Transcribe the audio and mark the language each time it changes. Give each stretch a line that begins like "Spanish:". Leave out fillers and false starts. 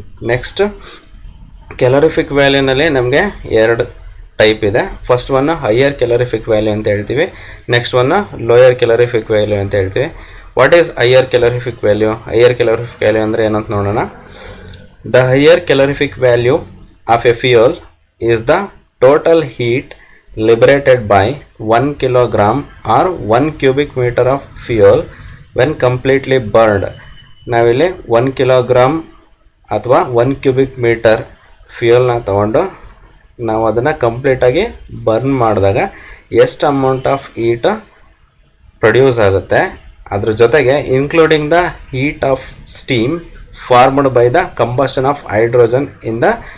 Kannada: Next calorific ವ್ಯಾಲ್ಯೂನಲ್ಲಿ ನಮಗೆ 2 type ಇದೆ. First one higher calorific value ಅಂತ ಹೇಳ್ತೀವಿ, next one lower calorific value ಅಂತ ಹೇಳ್ತೀವಿ.
English: What is higher calorific value? Higher calorific value
Kannada: ಅಂದರೆ ಏನಂತ ನೋಡೋಣ. The higher calorific value of A fuel
English: is the total heat liberated by 1 kilogram or 1 cubic meter of fuel when completely burned.
Kannada: ನಾವಿಲ್ಲಿ 1 kilogram ಅಥವಾ 1 cubic metre ಫ್ಯೂಯಲ್ನ ತೊಗೊಂಡು ನಾವು ಅದನ್ನು ಕಂಪ್ಲೀಟಾಗಿ burn ಮಾಡಿದಾಗ ಎಷ್ಟು ಅಮೌಂಟ್ ಆಫ್ ಹೀಟ್ ಪ್ರೊಡ್ಯೂಸ್ ಆಗುತ್ತೆ, ಅದ್ರ ಜೊತೆಗೆ
English: including the heat of steam formed by the combustion of hydrogen in the